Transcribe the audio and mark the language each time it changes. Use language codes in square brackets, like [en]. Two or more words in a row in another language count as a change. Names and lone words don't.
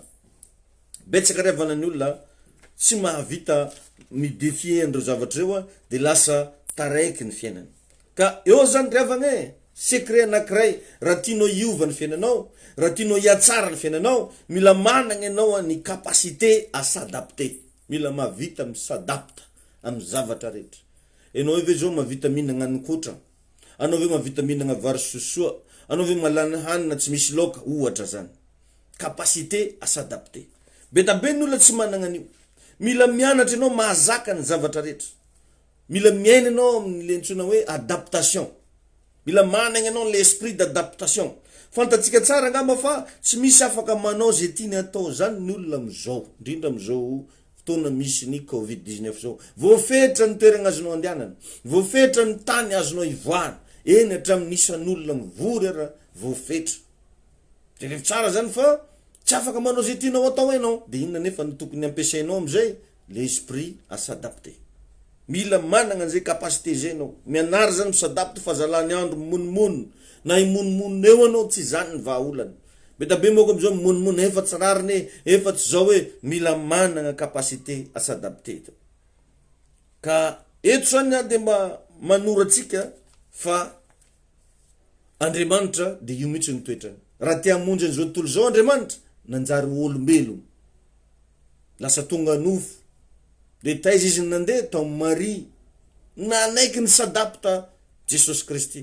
[mg] Betsaka revana ny olona tsy mahavita midefie andreo zavatra reo de lasa taraiky ny fiainany. Ka eo zany revana secret anankiray raha tianao iova ny fiainanao, raha tianao hiatsara ny fiainanao, mila managna ianao ny [fr] capacité à s'adapter. [mg] Mila mahavita misadapta amin'ny zavatra rehetra. Enao ve zao mahavita mihinagna hanin-kotra, anao ve mahavita mihinagna vary sosoa, anao ve malany hanina tsy misy laoka, ohatra zany. [fr] Capacité à s'adapter. [mg] Betabe ny olona tsy managna an'io. Mila mianatra ianao mahazaka ny zavatra rehetra. Mila miaina ianao amin'ny antsoina hoe adaptation. Mila managna ianao [fr] l'esprit d'adaptation. [mg] Fantatsika tsara ngamba fa tsy misy afaka manao zay tiany atao zany ny olona amizao, indrindra amizao fotoana misy ny Covid-19 zao. Voafetra ny toerana azonao andehanana, voafetra ny tany azonao ivoahana, eny hatramin'ny isan'olona mivory ara voafetra. Jerevy tsara zany fa tsy afaka manao zay tianao atao ianao, de inona nefa ny tokony ampiasainao amizay [fr] l'esprit à s'adapter. [mg] Mila managna an'izay capacité zay anao. Mianary zany misadapty fazalany andro monimono. Na imonomono eo anao tsy zany ny vahaolana. Betabe moko amizao mimonomono efa tsy rariny, efa tsy zao hoe mila managna [fr] capacité à s'adapter. [mg] Ka eto zany de mba manoratsika fa Andriamanitra de io mihitsy ny toetrany. Raha te hamonjy an'izao tontolo zao Andriamanitra, nanjary olombelona. Lasa tonga nofo. De taiza izy nandeha tao Marie. Nanaiky ny sadapta Jesosy Kristy.